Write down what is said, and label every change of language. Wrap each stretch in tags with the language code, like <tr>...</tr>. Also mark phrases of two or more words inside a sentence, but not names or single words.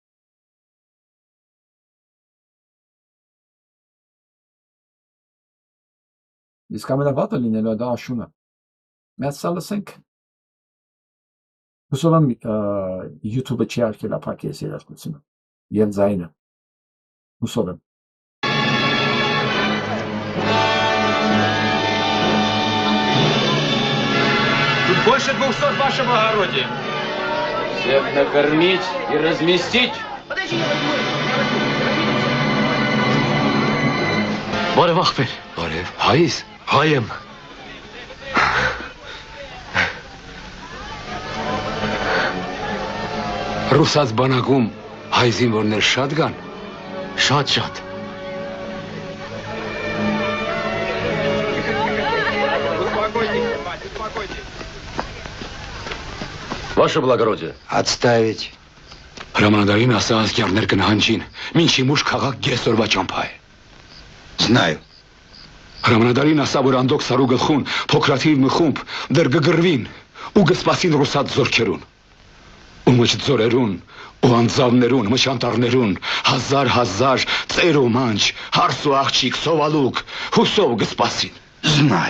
<hy>Իսկ ամենավատը լինելու դա աշունը։ Մենք սա լսենք։ Հուսով եմ YouTube-ը չի արկել ապակի այս երաժշտությունը եւ ձայնը։ Հուսով եմ։</hy> <ru>Тут больше 200 ваше благородие. Всех накормить и разместить.</ru> <hy>Բարև ախպեր։ Բարև։ Հայ ես։ Հայ եմ։ Ռուսաց բանակում հայ զինվորներ շատ կան։ Շատ։</hy> <ru>Ваше благородие. Отставить.</ru> <hy>Հրամանատարին ասա ասկյարներ կնահանջին, մինչի մուշ քաղաք գեսորվա ճամփա է։ Знаю. Հրամանատարին ասա, որ անդոք սարու գլխուն, փոքրաթիվ մի խումբ, դեր գգրվին, ու գսպասին ռուսաց զորքերուն։ Ու մջ ձորերուն, ու անձավներուն, մշանտարներուն, հազար ծեր ու մանչ, հարս ու աղջիկ, սովալուկ, հուսով գսպասին։ Знаю.</hy>